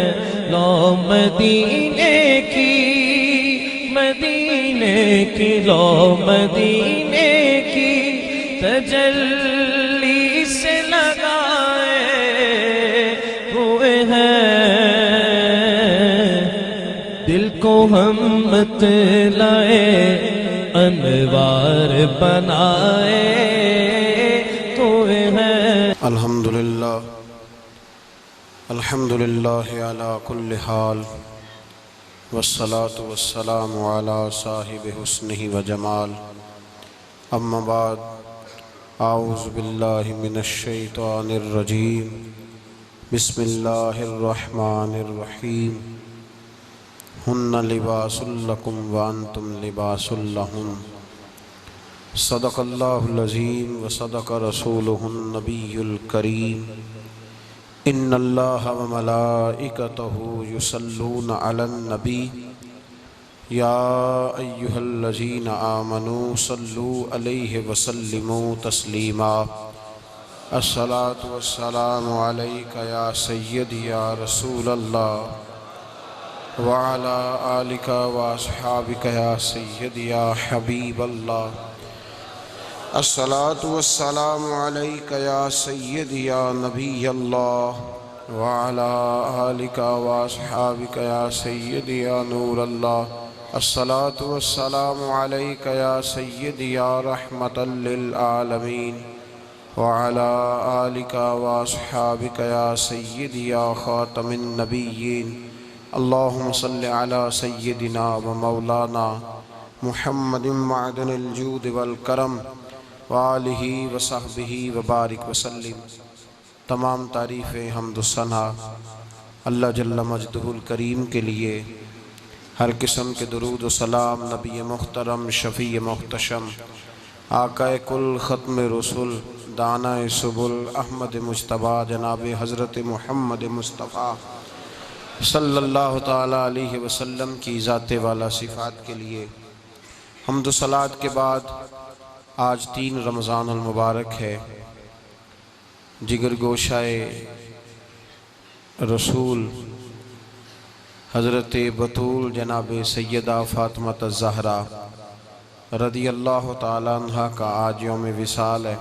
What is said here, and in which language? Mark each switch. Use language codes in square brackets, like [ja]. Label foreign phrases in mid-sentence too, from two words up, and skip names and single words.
[ur] لو مدینے کی لو مدینے کی تجلی سے لگائے ہوئے ہیں. دل کو ہم مطلعِ انوار بنائے ہوئے ہیں. [ar] الحمد لله على كل حال والصلاة والسلام على صاحب حسنه وجمال. أما بعد، أعوذ بالله من الشيطان الرجيم. بسم الله الرحمن الرحيم. هن لباس لكم وأنتم لباس لهن. صدق الله العظيم وصدق رسوله النبي الكريم. إن الله وملائكته يصلون على النبي يا أيها الذين آمنوا صلوا عليه وسلموا تسليما. الصلاة والسلام عليك يا سيدي يا رسول الله وعلى آلك وأصحابك يا سيدي يا حبيب الله. الصلاة والسلام عليك يا سيدي يا نبي الله وعلى آلك وأصحابك يا سيدي يا نور الله. الصلاة والسلام عليك يا سيدي يا رحمة للعالمين وعلى آلك وأصحابك يا سيدي يا خاتم النبيين. اللهم صل على سيدنا ومولانا محمد معدن الجود والكرم وآله وصحبه وبارك وسلم. [ur] تمام تعریفیں حمد ثنا اللہ [ar] جل مجده الكريم [ur] کے لیے. ہر قسم کے درود و سلام نبی محترم شفیع محتشم آقائے کل ختم رسول دانائے سبل احمد مجتبیٰ جناب حضرت محمد مصطفیٰ [ar] صلى الله تعالى عليه وسلم [ur] کی ذاتِ والا صفات کے لیے حمد صلوٰۃ کے بعد آج 3 رمضان المبارک ہے. جگر گوشۂ رسول حضرت بتول جناب سیدہ فاطمہ زہرا [ar] رضي الله تعالى عنها [ur] کا آج یوم وصال ہے.